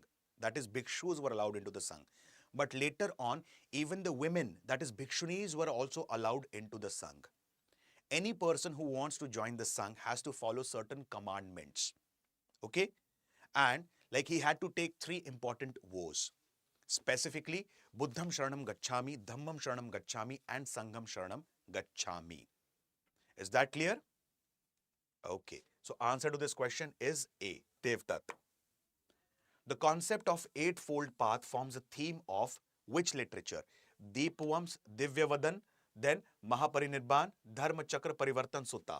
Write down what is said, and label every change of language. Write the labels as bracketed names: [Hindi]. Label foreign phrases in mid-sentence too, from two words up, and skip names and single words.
[English] That is, bhikshus were allowed into the Sangh. But later on, even the women, that is, bhikshunis, were also allowed into the Sangh. Any person who wants to join the Sangh has to follow certain commandments. Okay? And like he had to take 3 important vows. Specifically, [Pali] Buddham Sharanam Gacchami, Dhammam Sharanam Gacchami and Sangham Sharanam Gacchami. [English] Is that clear? Okay. So answer to this question is A. Devdutt. The concept of eightfold path forms a theme of which literature? Deepavams, Divyavadan, then Mahaparinirban, Dharma Chakra Parivartan Sutta.